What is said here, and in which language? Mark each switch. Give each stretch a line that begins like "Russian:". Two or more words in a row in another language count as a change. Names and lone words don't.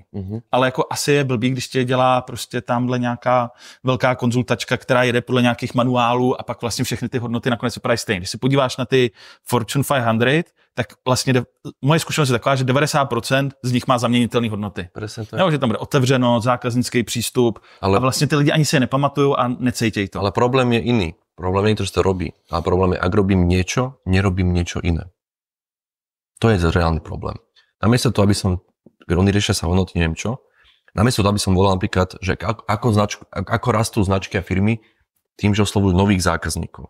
Czech: Ale jako asi je blbý, když tě dělá prostě tamhle nějaká velká konzultačka, která jede podle nějakých manuálů a pak vlastně všechny ty hodnoty nakonec vypadají stejně. Když se podíváš na ty Fortune 500, tak vlastně moje zkušenost je taková, že 90% z nich má zaměnitelné hodnoty. Jo, že tam bude otevřeno, zákaznický přístup a vlastně ty lidi ani si je nepamatují a necítějí to.
Slovak: Ale problém je iný. Problém je to, že to robí. A problém je, ak robím niečo, nerobím niečo iné. To je reálny problém. Namiesto toho, aby som, oni riešia sa hodnoty, neviem čo, namiesto toho, aby som volal napríklad, že ako rastú značky a firmy tým, že oslovujú nových zákazníkov.